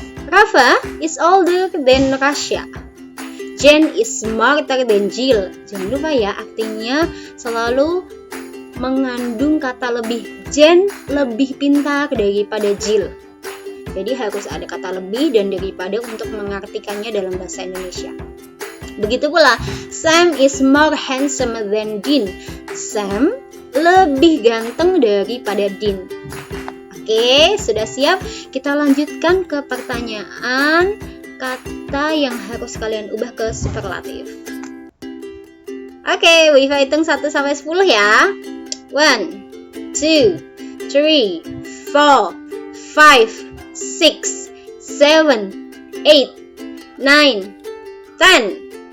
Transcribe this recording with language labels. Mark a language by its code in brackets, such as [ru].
[en] Rafa is older than Rasya. Jen is smarter than Jill. [id] Jangan lupa ya, artinya selalu mengandung kata lebih. Jen lebih pintar daripada Jill. Jadi harus ada kata lebih dan daripada untuk mengartikannya dalam bahasa Indonesia. Begitu pula, [en] Sam is more handsome than Dean. [id] Sam lebih ganteng daripada Dean. Oke, sudah siap? Kita lanjutkan ke pertanyaan kata yang harus kalian ubah ke superlatif. Oke, Wifa hitung 1 sampai 10 ya. 1, 2, 3, 4, 5, 6, 7, 8, 9, 10.